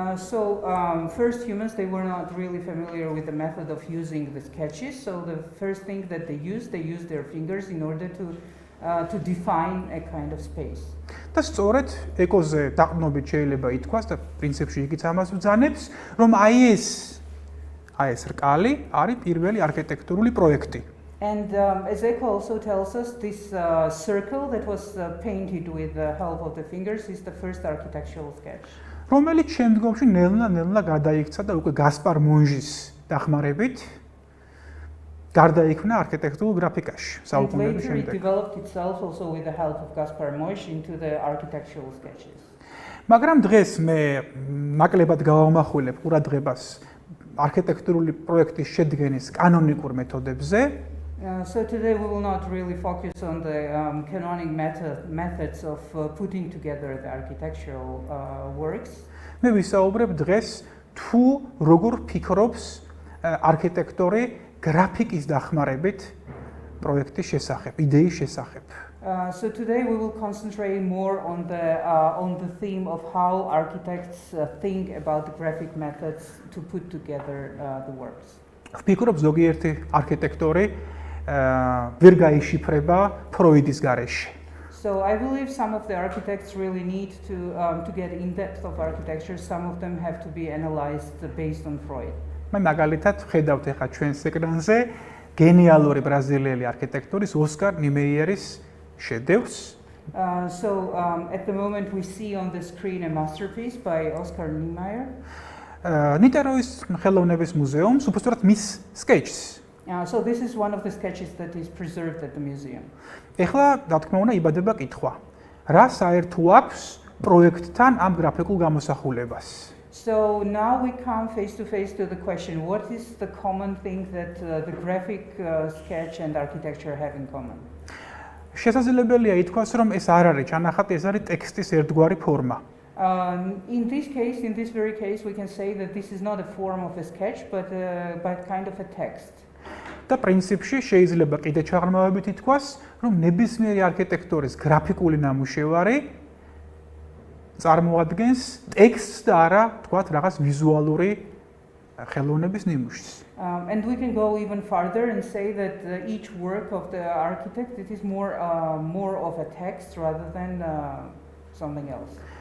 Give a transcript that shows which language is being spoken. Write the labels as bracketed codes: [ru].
[en] So first humans, they were not really familiar with the method of using the sketches. So the first thing that they used their fingers in order to define a kind of space. [ka] და სწორედ ეკოზე დაყრდნობით შეიძლება ითქვას და პრინციპში იქიც ამას ბრძანებს, რომ აი ეს რკალი არის პირველი არქიტექტურული პროექტი. [en] And as Eco also tells us, this circle that was painted with the help of the fingers is the first architectural sketch. [ka] რომელიც შემდგომში ნელა გადაიქცა და უკვე გასპარ მონჟის დახმარებით გარდაიქმნა არქიტექტურულ გრაფიკაში საუკუნეების შემდეგ. [en] Later it developed itself also with the help of Gaspar Moix into the architectural sketches. [ka] მაგრამ დღეს მე ნაკლებად გავამახვილებ ყურადღებას არქიტექტურული პროექტის შედგენის კანონიკურ მეთოდებზე. [en] So today we will not really focus on the canonic methods of putting together the architectural works. [ka] მე ვისაუბრებ დღეს თუ როგორ ფიქრობს არქიტექტორი გრაფიკის დახმარებით პროექტის შესახებ, იდეის შესახებ. [en] So today we will concentrate more on the theme of how architects think about the graphic methods to put together the works. [ka] ვფიქრობ ზოგიერთი არქიტექტორი ვერ გაიშიფრება ფროიდის გარეშე. [en] So I believe some of the architects really need to get in depth of architecture. Some of them have to be analyzed based on Freud. [ka] მე მაგალითად ვხედავთ ახლა ჩვენს ეკრანზე გენიალური ბრაზილიელი არქიტექტორის ოსკარ ნიმეიერის შედევრს. [en] So at the moment we see on the screen a masterpiece by Oscar Niemeyer. [ka] ნიტეროის ხელოვნების მუზეუმს უბრალოდ მის sketches. [en] So this is one of the sketches that is preserved at the museum. [ka] ეხლა რა თქმა უნდა იბადება კითხვა. რა საერთო აქვს პროექტთან ამ გრაფიკულ გამოსახულებას? [en] So now we come face to face to the question, what is the common thing that the graphic sketch and architecture have in common? [ka] შესაძლებელია ითქვას, რომ ეს არ არის ჩანახატი, ეს არის ტექსტის ერთგვარი ფორმა. [en] In this very case, we can say that this is not a form of a sketch, but kind of a text. [ka] და პრინციპში შეიძლება კიდე ჩაღრმავებით ითქვას, რომ ნებისმიერი არქიტექტურის გრაფიკული ნამუშევარი წარმოადგენს ტექსტს და არა, თქვათ, რაღაც ვიზუალური ხელოვნების ნიმუშს. [en] And we can go even farther and say that each work of the architect it is more of a text rather than something else.